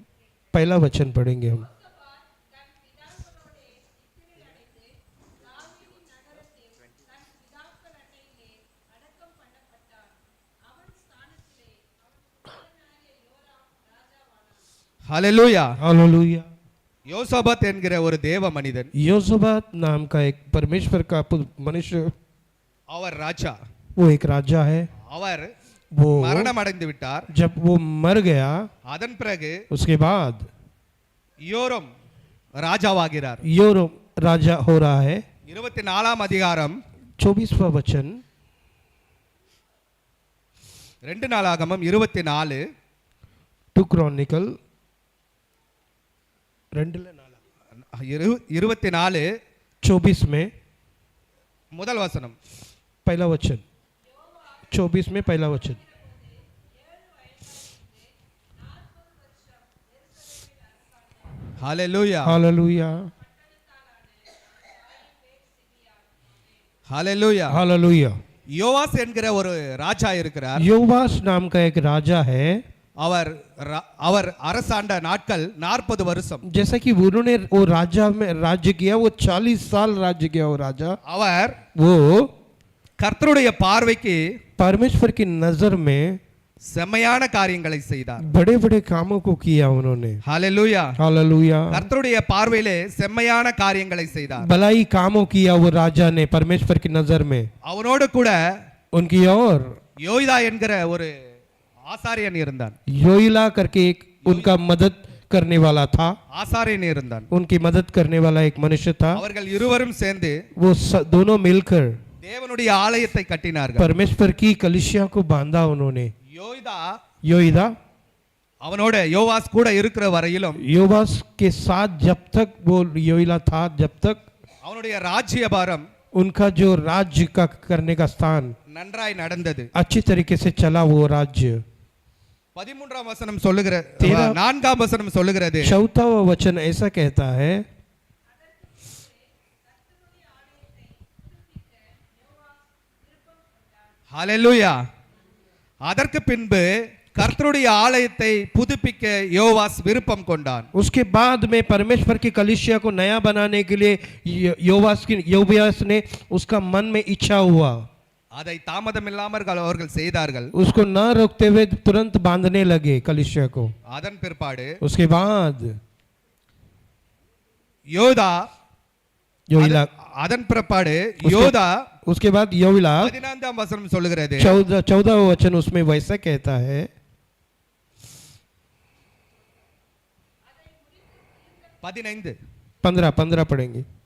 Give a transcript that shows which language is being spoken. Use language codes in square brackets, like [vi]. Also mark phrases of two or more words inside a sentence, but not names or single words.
[hi] पहला वचन पढ़ेंगे हम। [ta] ஹalleluya. [hi] हालेलुया। [ta] யோசபாத் என்கிற ஒரு தேவ மனிதன், [hi] योसबात नाम का एक परमेश्वर का मनुष्य, [ta] அவர் ராஜா. [hi] वो एक राजा है। [ta] அவர் [hi] वो [ta] மரணம் அடைந்து விட்டார். [hi] जब वो मर गया, [ta] அதன் பிறகு [hi] उसके बाद [ta] யோரம் ராஜாவாகிறார். [hi] योरोम राजा हो रहा है। [ta] 24ஆம் அதிகாரம் [hi] 24वां वचन [ta] 2 நாளாகமம் 24 [hi] 2 क्रॉनिकल 24 में [ta] முதல் வசனம். [hi] पहला वचन, 24 में पहला वचन। [ta] ஹalleluya. [hi] हालेलुया। [ta] ஹalleluya. [hi] हालेलुया। [ta] யோவாஸ் என்கிற ஒரு ராஜா இருக்கிறார். [hi] योवास नाम का एक राजा है। [ta] அவர் அரசாண்ட நாட்கள் 40 வருஷம். [hi] जैसा कि उन्होंने वो राजा में राज्य किया, वो 40 साल राज्य किया वो राजा। [ta] அவர் [hi] वो [ta] கர்த்தருடைய பார்வைக்கு [hi] परमेश्वर की नजर में [ta] செம்மையான காரியங்களை செய்தார். [hi] बड़े बड़े कामों को किया उन्होंने। [ta] ஹalleluya. [hi] हालेलुया। [ta] கர்த்தருடைய பார்வையிலே செம்மையான காரியங்களை செய்தார். [hi] भलाई कामों किया वो राजा ने परमेश्वर की नजर में। [ta] அவனோடு கூட [hi] उनकी और [ta] யோய்தா என்கிற ஒரு ஆசாரியன் இருந்தான். [hi] योइला करके एक उनका मदद करने वाला था। [ta] ஆசாரியன் இருந்தான். [hi] उनकी मदद करने वाला एक मनुष्य था। [ta] அவர்கள் இருவரும் சேர்ந்து [hi] वो दोनों मिलकर [ta] தேவனுடைய ஆலயத்தை கட்டினார்கள். [hi] परमेश्वर की कलिसिया को बांधा उन्होंने। [ta] யோய்தா [hi] योइदा [ta] அவனோட யோவாஸ் கூட இருக்கிற வரையிலும் [hi] योवास के साथ जब तक वो योइला था, जब तक [ta] அவனுடைய ராஜ்யபாரம் [hi] उनका जो राज्य का करने का स्थान [ta] நன்றாய் நடந்தது. [hi] अच्छी तरीके से चला वो राज्य। [ta] 13ஆம் வசனம் சொல்லுகிற [hi] 13 [ta] 4ஆம் வசனம் சொல்லுகிறது, [hi] 4वां वचन ऐसा कहता है, [ta] ஹalleluya. அதற்கு பின்பு கர்த்தருடைய ஆலயத்தை புதுப்பிக்க யோவாஸ் விருப்பம் கொண்டான். [hi] उसके बाद में परमेश्वर की कलीसिया को नया बनाने के लिए योवास ने उसका मन में इच्छा हुआ। [ta] அதை தாமதமில்லாமல் அவர்கள் செய்தார்கள். [hi] उसको न रोकते हुए तुरंत बांधने लगे कलीसिया को। [ta] அதன் பிற்பாடு [hi] उसके बाद [ta] யோதா [hi] योइला, [ta] அதன் பிற்பாடு யோதா [hi] उसके बाद योइला [ta] 14ஆம் वचனம் சொல்லுகிறது, [hi] 14वां वचन उसमें वैसा कहता है, 15 पढ़ेंगे।